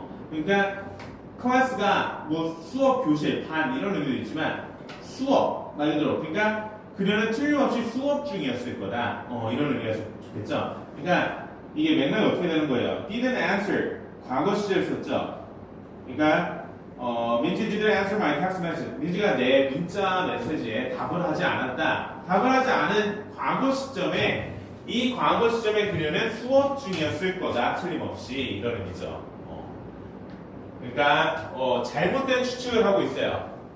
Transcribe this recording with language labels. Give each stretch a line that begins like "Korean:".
Korean: 그러니까 클래스가 뭐 수업, 교실, 반 이런 의미도 있지만 수업 말 그대로 그러니까 그녀는 틀림없이 수업 중이었을 거다. 이런 의미가 좋겠죠. 그러니까 이게 맥락이 어떻게 되는 거예요? Didn't answer 과거 시제를 썼죠. 그러니까
English: 민지 didn't answer my text message.
Korean: 민지가 내 문자 메시지에 답을 하지 않았다. 답을 하지 않은 과거 시점에 이 과거 시점에 그녀는 수업 중이었을 거다. 틀림없이 이런 의미죠. 그러니까 잘못된 추측을 하고 있어요.